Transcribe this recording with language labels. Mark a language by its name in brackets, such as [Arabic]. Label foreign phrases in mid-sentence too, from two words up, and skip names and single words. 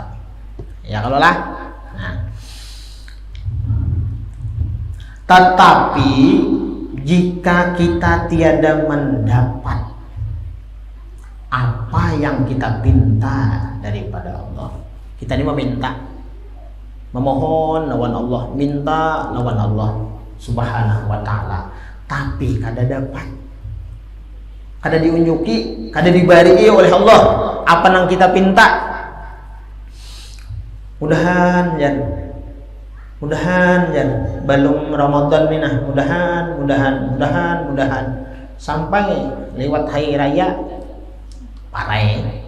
[Indonesian] Ya kalau lah. Nah. Tetapi jika kita tiada mendapat apa yang kita pinta daripada Allah, kita ini meminta, memohon lawan Allah, minta lawan [Arabic] Allah Subhanahu wa ta'ala, [Banjar] tapi kada dapat, kada diunjuki, kada dibari oleh Allah apa yang kita pinta. Mudahan belum Ramadan nih, nah mudahan sampai lewat hari raya parai.